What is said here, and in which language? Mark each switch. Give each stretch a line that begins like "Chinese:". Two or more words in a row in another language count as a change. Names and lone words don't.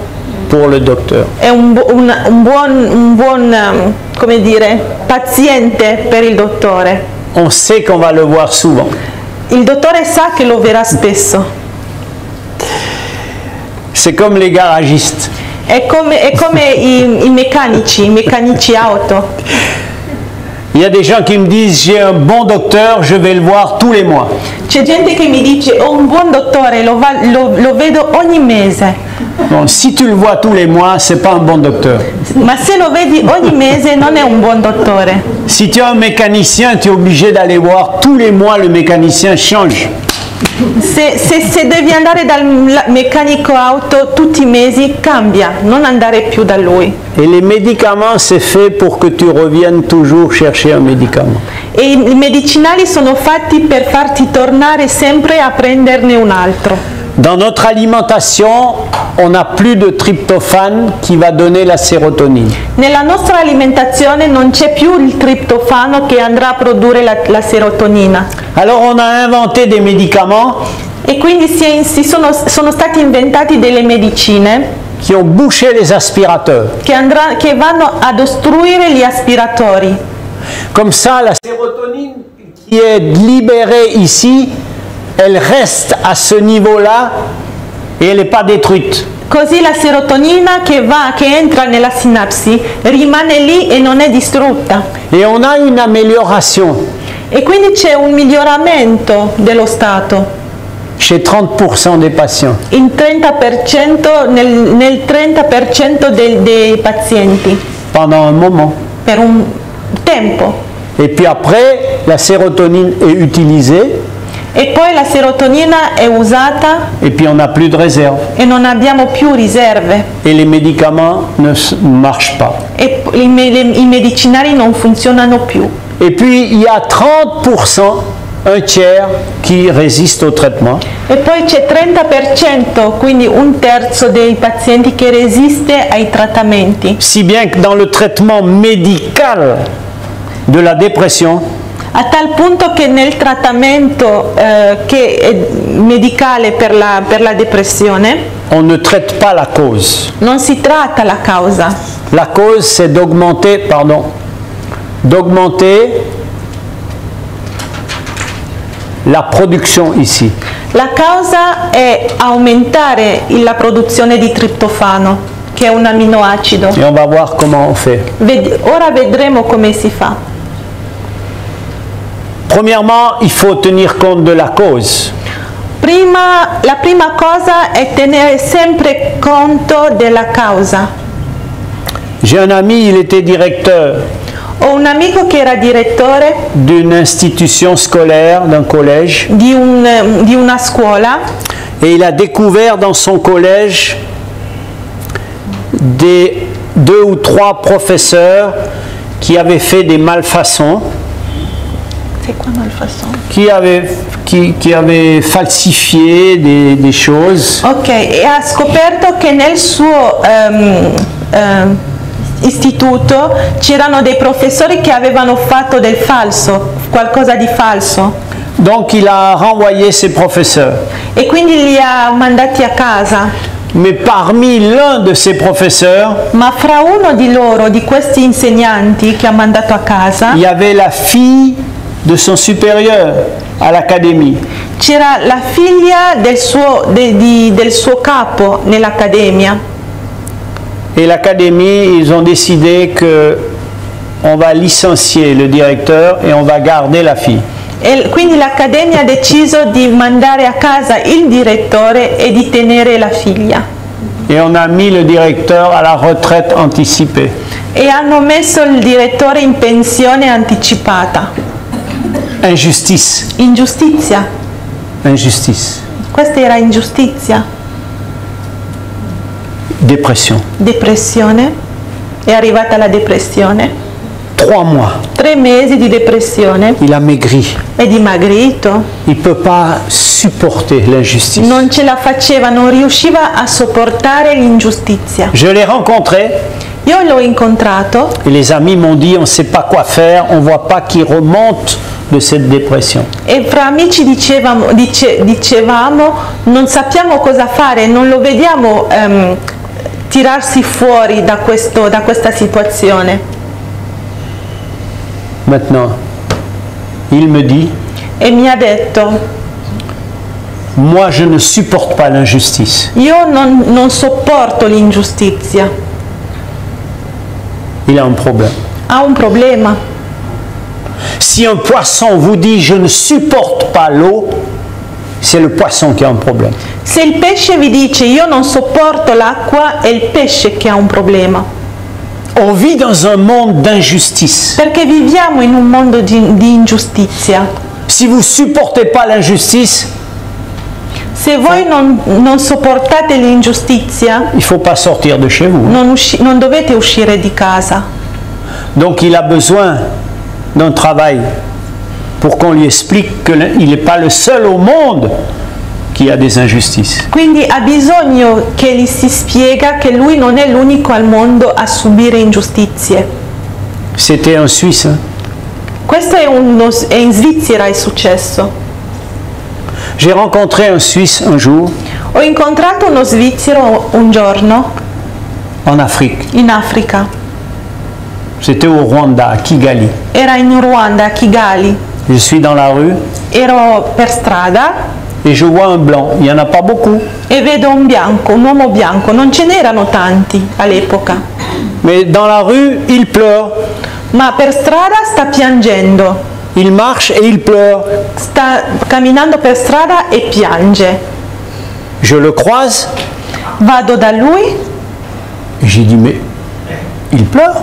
French: pour le docteur.
Italian: è un buon come dire, paziente per il dottore.
French: On sait qu'on va le voir souvent.
Italian: Il dottore sa che lo verrà spesso.
French: C'est comme les garagistes.
Italian: È come i meccanici auto.
French: Il y a des gens qui me disent j'ai un bon docteur, je vais le voir tous les mois.
Italian: C'è gente che mi dice ho un buon dottore, lo vedo ogni mese.
French: Bon, si tu le vois tous les mois, c'est pas un bon docteur.
Italian: Ma se lo vedi ogni mese non è un buon dottore.
French: Si tu es un mécanicien, tu es obligé d'aller voir tous les mois, le mécanicien change.
Italian: Se devi andare dal meccanico auto tutti i mesi, cambia, non andare più da lui.
French: Et les médicaments, c'est fait pour que tu reviennes toujours chercher un médicament.
Italian: E i medicinali sono fatti per farti tornare sempre a prenderne un altro.
French: Dans notre alimentation, on n'a plus de tryptophane qui va donner la sérotonine.
Italian: Nella nostra alimentazione non c'è più il triptofano che andrà a produrre la serotonina.
French: Alors on a inventé des médicaments
Italian: E quindi sono stati inventati delle medicine
French: qui ont bouché les aspirateurs.
Italian: che vanno ad ostruire gli aspiratori.
French: Comme ça, la sérotonine qui est libérée ici, elle reste à ce niveau-là et elle n'est pas détruite.
Italian: Così la serotonina che entra nella sinapsi rimane lì e non è distrutta.
French: Et on a une amélioration
Italian: E quindi c'è un miglioramento dello stato
French: chez 30% des patients.
Italian: in 30%, nel 30% dei pazienti
French: Pendant un moment.
Italian: per un tempo.
French: Et puis après, la sérotonine est utilisée
Italian: E poi la serotonina è usata
French: et puis on n'a plus de réserve.
Italian: e non abbiamo più riserve.
French: Et les médicaments ne marchent pas.
Italian: E i medicinali non funzionano più.
French: Et puis il y a 30%, un tiers, qui résiste au traitement.
Italian: E poi c'è 30%, quindi un terzo dei pazienti che resiste ai trattamenti.
French: Si bien que dans le traitement médical de la dépression,
Italian: A tal punto che nel trattamento che è medicale per la depressione
French: on ne traite pas la cause.
Italian: non si tratta la causa.
French: La cause, c'est d'augmenter la production ici.
Italian: La causa è aumentare la produzione di triptofano, che è un aminoacido.
French: Et on va voir comment on fait.
Italian: Ora vedremo come si fa.
French: Premièrement, il faut tenir compte de la cause.
Italian: La prima cosa è tenere sempre conto della causa.
French: J'ai un ami, il était directeur
Italian: Ho un amico che era direttore
French: d'une institution scolaire, d'un collège,
Italian: di una scuola
French: et il a découvert dans son collège des 2 ou 3 professeurs qui avaient fait des malfaçons, qui avaient falsifié des choses.
Italian: Ok, e ha scoperto che nel suo istituto c'erano dei professori che avevano fatto del falso, qualcosa di falso.
French: Donc il a renvoyé ses professeurs.
Italian: E quindi li ha mandati a casa.
French: Mais parmi l'un de ces professeurs,
Italian: Ma fra uno di loro, di questi insegnanti che ha mandato a casa,
French: il y avait la fille de son supérieur à l'académie.
Italian: c'era la figlia del suo capo nell'accademia.
French: Et l'académie, ils ont décidé que on va licencier le directeur et on va garder la fille.
Italian: E quindi l'accademia ha deciso di mandare a casa il direttore e di tenere la figlia.
French: Et on a mis le directeur à la retraite anticipée.
Italian: E hanno messo il direttore in pensione anticipata.
French: Injustice.
Italian: Ingiustizia.
French: Injustice.
Italian: Questa era ingiustizia.
French: Dépression.
Italian: Depressione. È arrivata la depressione.
French: 3 mois.
Italian: 3 mesi di depressione.
French: Il a maigri.
Italian: È dimagrito.
French: Il ne peut pas supporter l'injustice.
Italian: Non ce la faceva, non riusciva a sopportare l'ingiustizia.
French: Je l'ai rencontré.
Italian: Io l'ho incontrato.
French: Et les amis m'ont dit, on ne sait pas quoi faire, on ne voit pas qu'il remonte de cette dépression.
Italian: E fra amici dicevamo, non sappiamo cosa fare, non lo vediamo tirarsi fuori da questa situazione.
French: Maintenant, il me dit,
Italian: E mi ha detto,
French: moi je ne supporte pas l'injustice.
Italian: io non sopporto l'ingiustizia.
French: Il a un problème.
Italian: Ha un problema.
French: Si un poisson vous dit je ne supporte pas l'eau, c'est le poisson qui a un problème.
Italian: Se il pesce vi dice io non sopporto l'acqua, è il pesce che ha un problema.
French: On vit dans un monde d'injustice.
Italian: Perché viviamo in un mondo di ingiustizia.
French: Si vous ne supportez pas l'injustice,
Italian: Se voi non sopportate l'ingiustizia,
French: il ne faut pas sortir de chez vous.
Italian: non dovete uscire di casa.
French: Donc il a besoin d'un travail pour qu'on lui explique qu'il n'est pas le seul au monde qui a des injustices.
Italian: Quindi ha bisogno che gli si spiega che lui non è l'unico al mondo a subire ingiustizie.
French: C'était un Suisse. Hein?
Italian: Questo è in Svizzera è successo.
French: J'ai rencontré un Suisse un jour
Italian: Ho incontrato uno svizzero un giorno
French: en Afrique.
Italian: in Africa.
French: C'était au Rwanda, à Kigali.
Italian: Era in Ruanda, a Kigali.
French: Je suis dans la rue
Italian: Ero per strada
French: et je vois un blanc. Il n'y en a pas beaucoup.
Italian: e vedo un uomo bianco. Non ce n'erano tanti all'epoca.
French: Mais dans la rue, il pleure.
Italian: Ma per strada sta piangendo.
French: Il marche et il pleure.
Italian: Sta camminando per strada e piange.
French: Je le croise
Italian: Vado da lui
French: et j'ai dit mais il pleure.